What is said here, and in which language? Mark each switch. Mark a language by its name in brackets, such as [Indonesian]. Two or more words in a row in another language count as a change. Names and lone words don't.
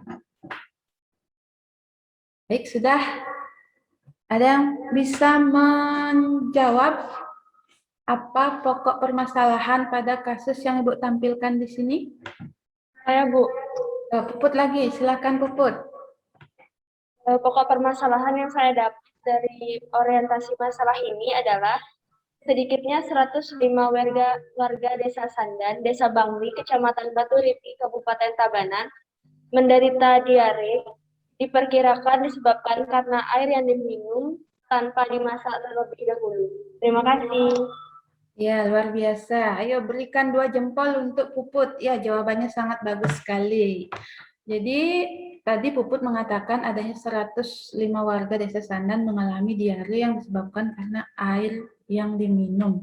[Indonesian] Baik, sudah ada yang bisa menjawab apa pokok permasalahan pada kasus yang Ibu tampilkan di sini? Saya, Bu. Puput lagi, silakan Puput. Pokok permasalahan yang saya dapat dari orientasi masalah ini adalah sedikitnya 105 warga Desa Sandan, Desa Bangli, Kecamatan Batu Ripi, Kabupaten Tabanan, menderita diare diperkirakan disebabkan karena air yang diminum tanpa dimasak terlebih dahulu. Terima kasih. Ya, luar biasa. Ayo berikan 2 jempol untuk Puput. Ya, jawabannya sangat bagus sekali. Jadi, tadi Puput mengatakan adanya 105 warga Desa Sandan mengalami diare yang disebabkan karena air yang diminum.